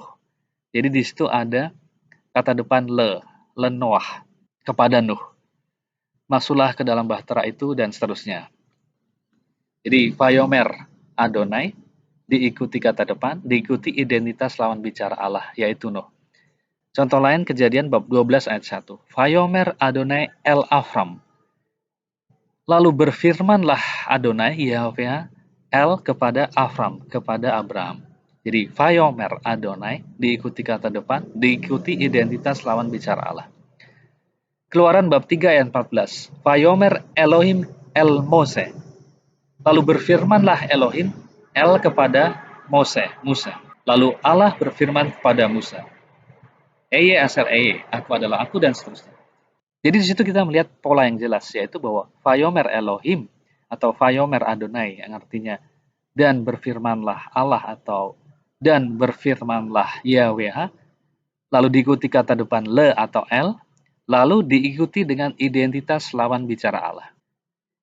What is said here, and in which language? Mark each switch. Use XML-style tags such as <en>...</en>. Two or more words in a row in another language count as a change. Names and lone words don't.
<id>Jadi di situ ada kata depan lenoach, kepada Nuh. Masuklah ke dalam bahtera itu dan seterusnya. Jadi</id> <he>ויאמר אדני</he> <id>diikuti kata depan, diikuti identitas lawan bicara Allah, yaitu Nuh. Contoh lain Kejadian bab 12 ayat 1.</id> <he>ויאמר אדני אל אברם.</he> <id>Lalu berfirmanlah Adonai Yahweh el kepada Avram, kepada Abraham. Jadi</id> <he>ויאמר אדני</he> <id>diikuti kata depan, diikuti identitas lawan bicara Allah. Keluaran bab 3 ayat 14.</id> <he>ויאמר אלהים אל משה.</he> <id>Lalu berfirmanlah Elohim el kepada Musa. Lalu Allah berfirman kepada Musa,</id> <he>אהיה אשר אהיה,</he> <id>aku adalah aku, dan seterusnya. Jadi di situ kita melihat pola yang jelas, yaitu bahwa</id> <he>ויאמר אלהים</he> <id>atau</id> <he>ויאמר אדני</he> <id>yang artinya dan berfirmanlah Allah atau dan berfirmanlah Yahweh, lalu diikuti kata depan le atau el, lalu diikuti dengan identitas lawan bicara Allah.</id>